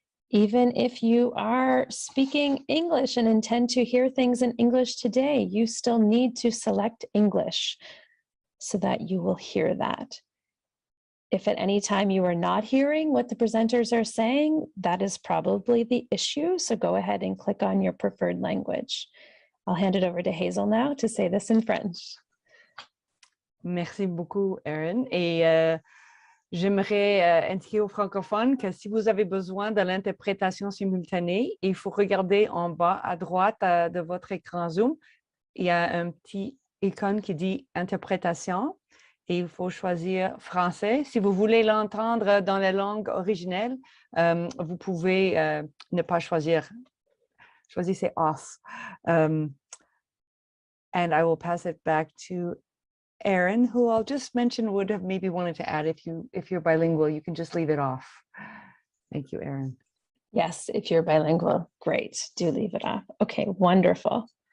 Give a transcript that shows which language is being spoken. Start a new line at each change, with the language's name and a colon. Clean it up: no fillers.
English: Even if you are speaking English and intend to hear things in English today, you still need to select English so that you will hear that. If at any time you are not hearing what the presenters are saying, that is probably the issue. So go ahead and click on your preferred language. I'll hand it over to Hazel now to say this in French.
French: Merci beaucoup, Erin. Et j'aimerais indiquer aux francophones que si vous avez besoin de l'interprétation simultanée, il faut regarder en bas à droite de votre écran Zoom. Il y a un petit icône qui dit interprétation et il faut choisir français. Si vous voulez l'entendre dans la langue originelle, vous pouvez ne pas choisir. Choisissez
English: off. And I will pass it back to Erin, who I'll just mention would have maybe wanted to add if you're bilingual, you can just leave it off. Thank you, Erin. Yes, if you're bilingual, great. Do leave it off. Okay, wonderful.